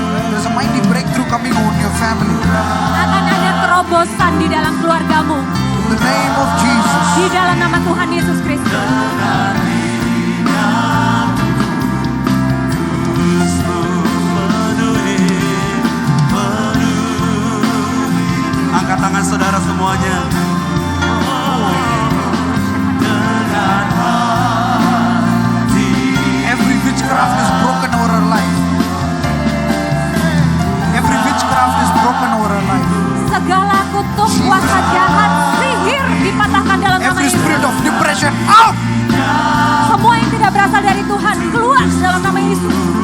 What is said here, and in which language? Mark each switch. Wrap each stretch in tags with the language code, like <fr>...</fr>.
<en>There's a mighty breakthrough coming on your family.</en> <id>Akan ada terobosan di dalam keluargamu.</id> <en>In the name of Jesus.</en> <id>Di dalam nama Tuhan Yesus Kristus. Angkat tangan saudara semuanya.</id> <en>Every witchcraft is broken over our life. Every witchcraft is broken over our life.</en> <id>Segala kutuk, kuasa jahat, sihir dipatahkan dalam nama</id> <en>Every</en> <id>Yesus.</id> <en>spirit of depression out.</en> <id>Semua yang tidak berasal dari Tuhan keluar dalam nama Yesus.</id>